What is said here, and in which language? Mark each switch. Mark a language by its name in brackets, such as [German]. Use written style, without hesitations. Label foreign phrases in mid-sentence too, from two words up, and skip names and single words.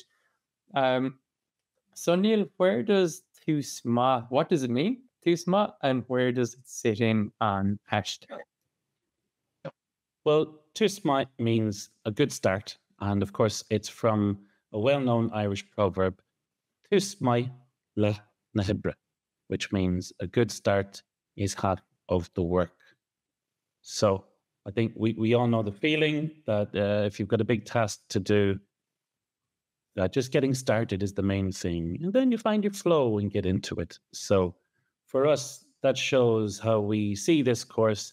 [English] Um, so, Neil, where does Tusma, what does it mean, Tusma, and where does it sit in on Ashter? Well, Tús Maith means a good start, and of course it's from a well-known Irish proverb, [Irish] Tús Maith le na hibre, [English] which means a good start is half of the work. So I think we all know the feeling that if you've got a big task to do, that just getting started is the main thing. And then you find your flow and get into it. So for us, that shows how we see this course.